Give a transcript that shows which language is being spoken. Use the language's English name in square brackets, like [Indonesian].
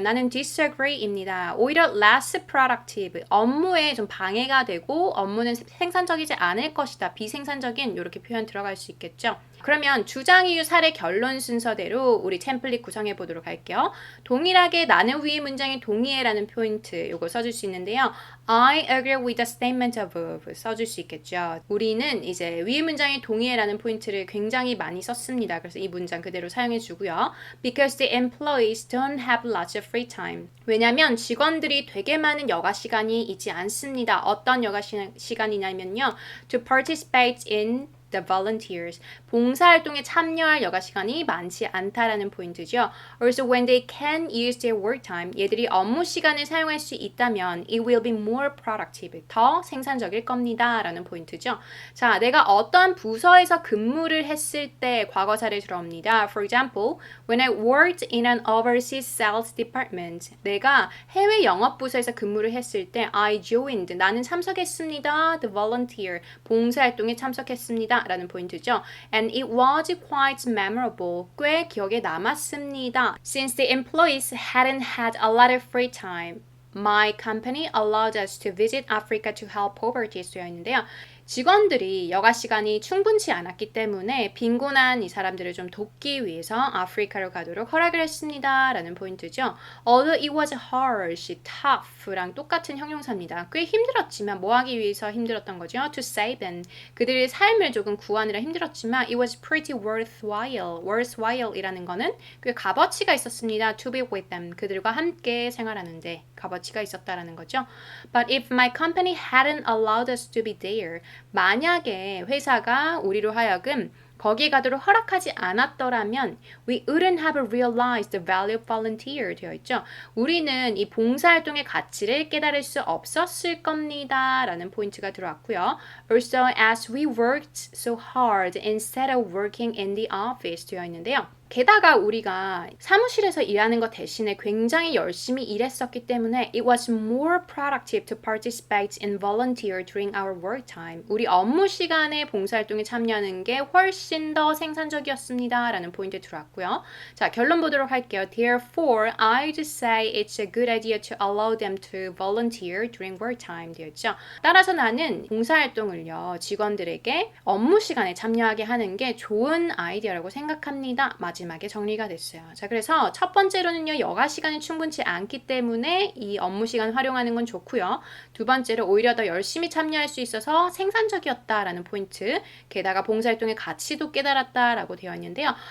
[Korean] 나는 disagree입니다. 오히려 [English] less productive, [Korean] 업무에 좀 방해가 되고 업무는 생산적이지 않을 것이다. 비생산적인 이렇게 표현 들어갈 수 있겠죠. 그러면 주장, 이유, 사례, 결론 순서대로 우리 템플릿 구성해 보도록 할게요. 동일하게 나는 위의 문장에 동의해라는 포인트 요거 써줄 수 있는데요. [English] I agree with the statement above [Korean] 써줄 수 있겠죠. 우리는 이제 위의 문장에 동의해라는 포인트를 굉장히 많이 썼습니다. 그래서 이 문장 그대로 사용해 주고요. [English] Because the employees don't have lots of free time. [Korean] 왜냐면 직원들이 되게 많은 여가 시간이 있지 않습니다. 어떤 여가 시간이냐면요. [English] To participate in the volunteers. [Korean] 봉사활동에 참여할 여가 시간이 많지 않다라는 포인트죠. [English] Also, when they can use their work time, [Korean] 얘들이 업무 시간을 사용할 수 있다면 [English] it will be more productive. [Korean] 더 생산적일 겁니다. 라는 포인트죠. 자, 내가 어떠한 부서에서 근무를 했을 때 과거사를 들어옵니다. [English] For example, when I worked in an overseas sales department. [Korean] 내가 해외 영업부서에서 근무를 했을 때 [English] I joined. [Korean] 나는 참석했습니다. [English] The volunteer. [Korean] 봉사활동에 참석했습니다. 라는 포인트죠. [English] And it was quite memorable. [Korean] 꽤 기억에 남았습니다. [English] Since the employees hadn't had a lot of free time, my company allowed us to visit Africa to help poverty [Korean] 되어 있는데요. 직원들이 여가 시간이 충분치 않았기 때문에 빈곤한 이 사람들을 좀 돕기 위해서 아프리카로 가도록 허락을 했습니다. 라는 포인트죠. [English] Although it was harsh, tough랑 [Korean] 똑같은 형용사입니다. 꽤 힘들었지만 뭐 하기 위해서 힘들었던 거죠? [English] To save them. [Korean] 그들의 삶을 조금 구하느라 힘들었지만 [English] it was pretty worthwhile. [Korean] worthwhile이라는 거는 꽤 값어치가 있었습니다. [English] To be with them. [Korean] 그들과 함께 생활하는데 값어치가 있었다라는 거죠. [English] But if my company hadn't allowed us to be there, [Korean] 만약에 회사가 우리로 하여금 거기에 가도록 허락하지 않았더라면 [English] we wouldn't have realized the value of volunteer [Korean] 되어 있죠. 우리는 이 봉사활동의 가치를 깨달을 수 없었을 겁니다. 라는 포인트가 들어왔고요. [English] Also, as we worked so hard instead of working in the office [Korean] 되어 있는데요. 게다가 우리가 사무실에서 일하는 것 대신에 굉장히 열심히 일했었기 때문에 [English] it was more productive to participate in volunteer during our work time. [Korean] 우리 업무 시간에 봉사활동에 참여하는 게 훨씬 훨씬 더 생산적이었습니다. 라는 포인트 들어왔고요. 자, 결론 보도록 할게요. [English] Therefore, I'd say it's a good idea to allow them to volunteer during work time [Korean] 되었죠. 따라서 나는 봉사활동을요, 직원들에게 업무 시간에 참여하게 하는 게 좋은 아이디어라고 생각합니다. 마지막에 정리가 됐어요. 자, 그래서 첫 번째로는요, 여가 시간이 충분치 않기 때문에 이 업무 시간 활용하는 건 좋고요. 두 번째로 오히려 더 열심히 참여할 수 있어서 생산적이었다라는 포인트, 게다가 봉사활동의 가치도 깨달았다라고 되어 있는데요.